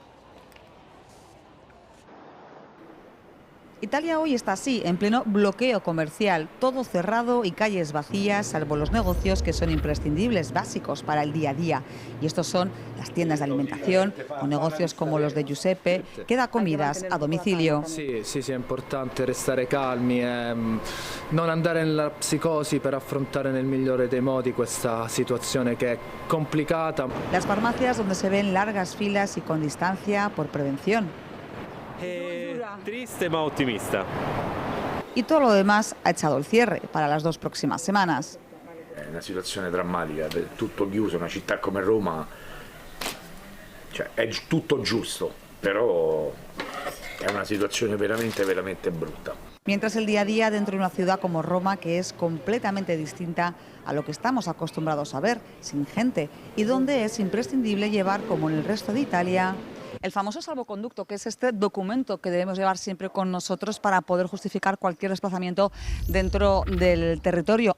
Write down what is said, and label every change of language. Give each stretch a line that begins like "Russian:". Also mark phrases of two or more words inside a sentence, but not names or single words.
Spanish: Italia hoy está así, en pleno bloqueo comercial, todo cerrado y calles vacías, salvo los negocios que son imprescindibles, básicos para el día a día. Y estos son las tiendas de alimentación o negocios como los de Giuseppe, que da comidas a domicilio. Sí, es importante
Italian: restare calmi e non andare nella psicosi per affrontare nel migliore dei modi questa situazione che è complicata.
Spanish: Las farmacias donde se ven largas filas y con distancia por prevención.
Italian: Triste ma ottimista.
Spanish: Y todo lo demás ha echado el cierre para las 2 próximas semanas.
Italian: È una situazione drammatica, tutto chiuso, una città come Roma, cioè è tutto giusto, però è una situazione veramente brutta.
Spanish: Mientras el día a día dentro de una ciudad como Roma, que es completamente distinta a lo que estamos acostumbrados a ver, sin gente, y donde es imprescindible llevar, como en el resto de Italia, el famoso salvoconducto, que es este documento que debemos llevar siempre con nosotros para poder justificar cualquier desplazamiento dentro del territorio.